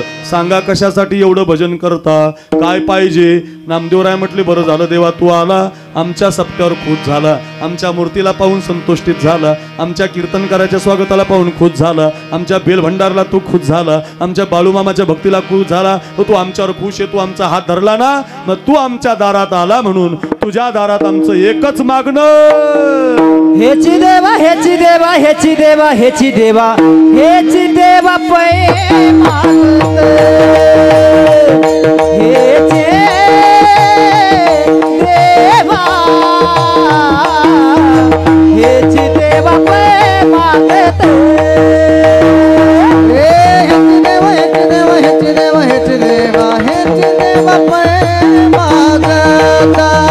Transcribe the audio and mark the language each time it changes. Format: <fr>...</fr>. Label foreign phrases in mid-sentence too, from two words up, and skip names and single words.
<mr>सांगा कशासाठी एवढं भजन करता काय पाहिजे नामदेवराय म्हटले बरं झालं देवा तू आला आमच्या सप्त्यावर खुश झाला आमच्या मूर्तीला पाहून संतुष्टित झाला आमच्या कीर्तनकाराच्या स्वागताला पाहून खुश झाला आमच्या बेलभंडारला तू खुश झाला आमच्या बाळूमामाच्या भक्तीला खुश झाला तू आमच्यावर खुश आहे तू आमचा हात धरला ना मग तू आमच्या दारात आला म्हणून तुझ्या दारात आमचं एकच मागणं हेची देवा हेची देवा हेची देवा हेची देवा हेची देवा पै मागत हेची देवा हेची देवा पै मागत हेची देवा हेची देवा हेची देवा हेची देवा हेची देवा पै मागत</mr>